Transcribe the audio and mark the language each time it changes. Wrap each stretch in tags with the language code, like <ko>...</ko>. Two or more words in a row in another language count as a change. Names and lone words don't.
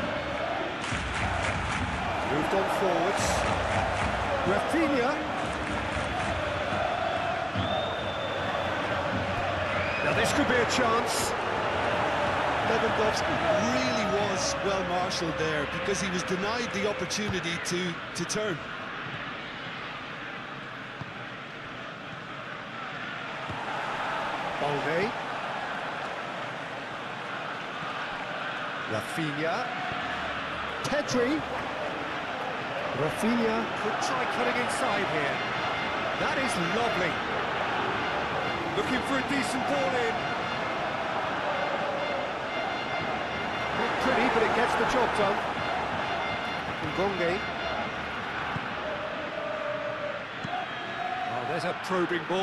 <en>Moved on forwards. Rafinha. Now this could be a chance. Lewandowski really was well marshalled there because he was denied the opportunity to turn. Balde. Rafinha. Pedri. Rafinha could try cutting inside here. That is lovely. Looking for a decent ball in. Not pretty, but it gets the job done. Ngonge. Oh, there's a probing ball.</en>